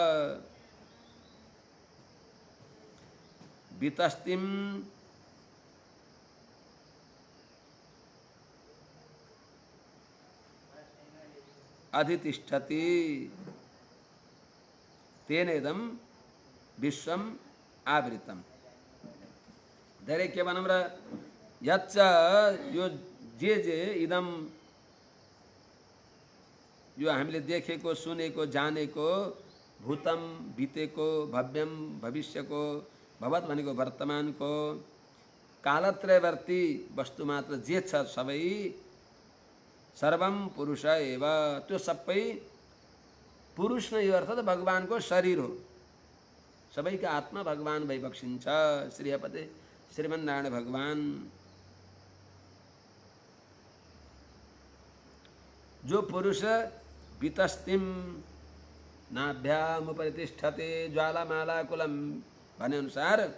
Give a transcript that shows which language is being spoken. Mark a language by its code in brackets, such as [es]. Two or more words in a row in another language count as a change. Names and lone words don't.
[sa] वितस्तिं अधितिष्ठति तेनेदं विश्वम आवृतम [ne] धेरै के भनौँ र [sa] यच्च [ne] यो जे [sa] इदम [ne] यो हामीले देखेको सुनेको जानेको भूतम बितेको भव्यम भविष्यको भवत भनेको वर्तमानको कालत्रयवर्ती वस्तु मात्र जे छ सबै [sa] सर्वम पुरुष एव [ne] त्यो सबै पुरुष नै हो अर्थात् भगवानको शरीर हो सबैका आत्मा भगवान भइबक्सिन्छ श्रीहपते श्रीमन्नारायण भगवान जो पुरुष [sa] वितस्तिम नाभ्यामुपरितिष्ठते ज्वालामालाकुलम [ne] भने अनुसार